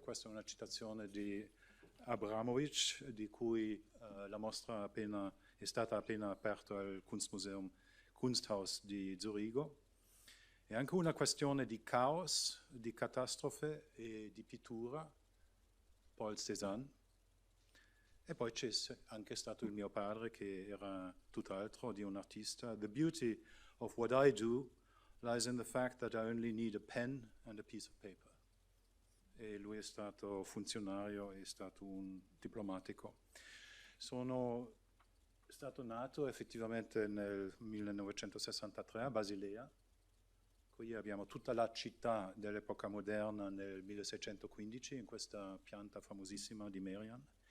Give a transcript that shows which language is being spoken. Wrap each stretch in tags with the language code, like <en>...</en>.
<it>Questa è una citazione di Abramovic, di cui la mostra è stata appena aperta al Kunsthaus di Zurigo. È anche una questione di caos, di catastrofe e di pittura, Paul Cézanne. E poi c'è anche stato il mio padre, che era tutt'altro di un artista.</it> <en>The beauty of what I do lies in the fact that I only need a pen and a piece of paper.</en> <it>E lui è stato funzionario, è stato un diplomatico. Sono stato nato effettivamente nel 1963 a Basilea. Qui abbiamo tutta la città dell'epoca moderna nel 1615, in questa pianta famosissima di Merian.</it>